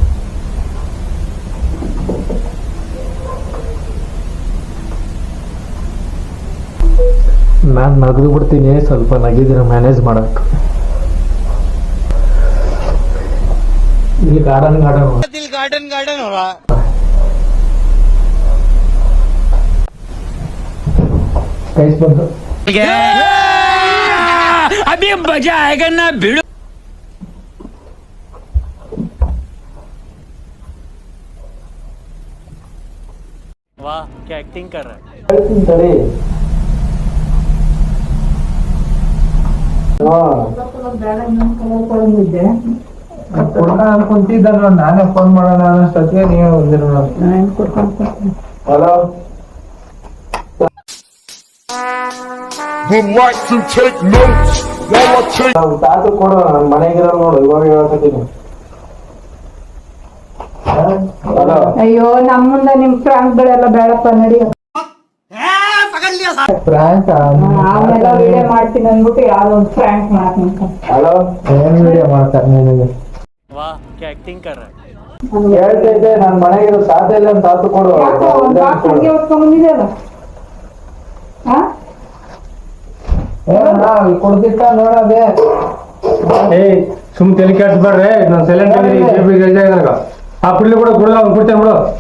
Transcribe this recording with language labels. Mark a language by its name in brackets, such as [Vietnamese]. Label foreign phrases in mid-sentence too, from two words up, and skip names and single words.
[Kannada] ನಾನು ನಗದು ಬಿಡ್ತೀನಿ, ಸ್ವಲ್ಪ ನಗಿದ್ರೆ ಮ್ಯಾನೇಜ್ ಮಾಡಕ್. ಇಲ್ಲಿ ಗಾರ್ಡನ್ ಕೈಸ್ ಬಂತು. [Hindi] अभी मजा आएगा ना भिड़ो. वाह क्या एक्टिंग कर रहा है. [Kannada] ಹೇಳ್ತೀನಿ ತಡಿ. ಕುಂತಿದ್ದ ನೋಡಿ, ನಾನೇ ಫೋನ್ ಮಾಡೋಣ ಅನ್ನೋಷ್ಟೊತ್ತಿಗೆ ನೀವೇ ಬಂದಿರೋ. ಹಲೋ, ತಾತು ಕೊಡು, ನನ್ನ ಮನೆಗಿರೋ ನೋಡು. ಇವಾಗ ಹೇಳ್ತೀನಿ. ಹಲೋ. ಅಯ್ಯೋ, ನಮ್ಮ ಮುಂದೆ ನಿಮ್ ಫ್ರಾಂಕ್ಗಳೆಲ್ಲ ಬೇಡಪ್ಪ, ನಡಿ. ಫ್ರಾಂಕ್ ಆಮೇಲೆ ವಿಡಿಯೋ ಮಾಡ್ತೀನಿ ಅಂದ್ಬಿಟ್ಟು ಯಾವ್ದೋ ಒಂದು ಫ್ರಾಂಕ್ ಮಾಡ್ತೀನಿ. ಹಲೋ, ಏನ್ ವಿಡಿಯೋ ಮಾಡ್ತಾರೆ ನಿನಗೆ? [Hindi] वाह क्या एक्टिंग कर रहा है. [Kannada] ಹೇಳ್ತೈತೆ, ನನ್ನ ಮನೆಗಿರೋ ಸಾಧ್ಯ ಇಲ್ಲ ಅಂತ ತಾತು ಕೊಡು. ಬಂದಿದೆಯಲ್ಲ ಕೊಡ್ತಿತ್ತ ನೋಡದೆ. ಏಯ್ ಸುಮ್ ತಲೆ ಕೆಡ್ಸ್ಬೇಡ್ರಿ, ನಾನು ಸೈಲೆಂಟ್ ಆಗಿದ್ದಾಗ ಆ ಪುಡ್ಲಿ ಕೂಡ ಕೊಡಲ್ಲ, ಅವ್ನು ಕೊಡ್ತೇನೆ ಬಿಡು.